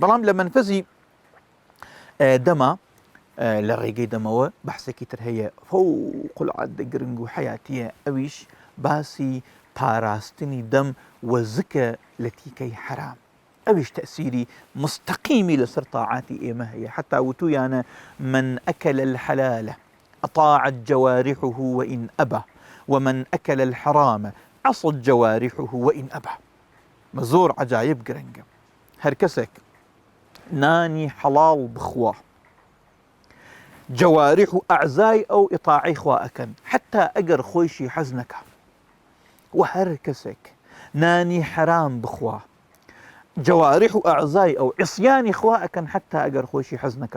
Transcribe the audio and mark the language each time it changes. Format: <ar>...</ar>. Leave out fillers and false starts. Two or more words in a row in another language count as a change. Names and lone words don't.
<ckb>بەڵام لە منفەزی دەما لە ڕێگەی دەمەوە بەحسێکی تر هەیە</ckb> <ar>فەوق العادە</ar> <ckb>گرنگ و حیاتیە، ئەویش باسی پاراستنی دەم و زکە لە تیکەی حرام. ئەویش تأثيري مستقيمي لسر طاعاتي ئێمە هەیە.</ckb> <ar>حتى وتویانە من أكل الحلال أطاعت جوارحه وإن أبى، ومن أكل الحرام عصت جوارحه وإن أبى.</ar> <ckb>زۆر عجایب گرنگە. هەر کەسێک نانی حەڵاڵ بخوا، جوارح و ئەعزای ئەو ئیطاعەی خوا ئەکەن، حتى ئەگەر خۆیشی حەز نەکا. و هەر کەسێک نانی حرام بخوا، جوارح و ئەعزای ئەو عیسیانی خوا ئەکەن، حتى ئەگەر خۆشی حەز نەکا.</ckb>